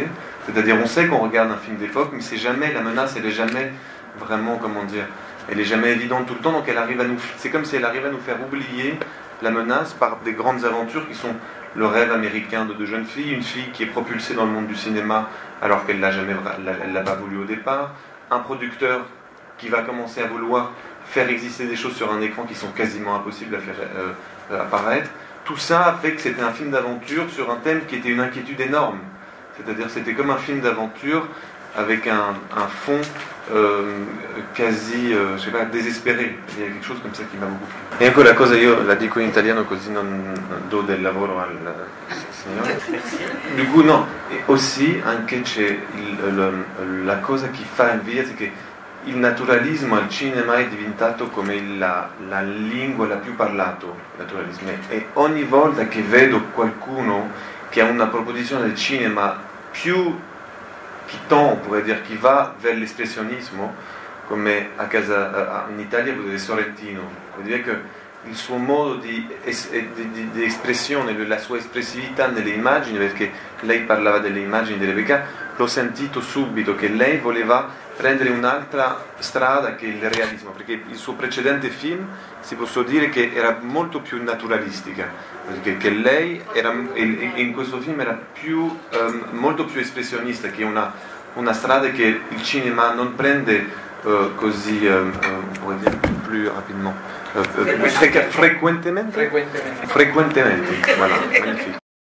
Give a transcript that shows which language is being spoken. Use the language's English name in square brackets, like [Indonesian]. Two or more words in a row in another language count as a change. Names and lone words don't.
[French] C'est-à-dire, on sait qu'on regarde un film d'époque, mais c'est jamais, la menace, elle est jamais vraiment, comment dire, elle est jamais évidente tout le temps, donc c'est comme si elle arrive à nous faire oublier la menace par des grandes aventures qui sont le rêve américain de deux jeunes filles, une fille qui est propulsée dans le monde du cinéma alors qu'elle l'a pas voulu au départ, un producteur qui va commencer à vouloir faire exister des choses sur un écran qui sont quasiment impossibles à faire apparaître. Tout ça a fait que c'était un film d'aventure sur un thème qui était une inquiétude énorme. C'est-à-dire c'était comme un film d'aventure avec un fond quasi, je sais pas, désespéré. Il y a quelque chose comme ça qui m'a beaucoup plu. [Italian] E quella cosa io la dico in italiano così non do del lavoro al signore. [French] Du coup, [Italian] no, e aussi anche c'è la cosa che fa invidia è che il naturalismo al cinema è diventato come la lingua la più parlata, naturalismo. E ogni volta che vedo qualcuno che ha una proposizione del cinema più [French] qui tend, on pourrait dire, qui va vers [Italian] l'espressionismo, come in Italia [French] vous avez [Italian] Sorrentino. Vuol dire che il suo modo di espressione, la sua espressività nelle immagini, perché lei parlava delle immagini di Rebecca, l'ho sentito subito che lei voleva prendere un'altra strada che il realismo, perché il suo precedente film si può dire che era molto più naturalistica, perché che lei era, in questo film era molto più espressionista, che è una strada che il cinema non prende così, [French] on pourrait dire plus rapidement, frequentemente, voilà, magnifique.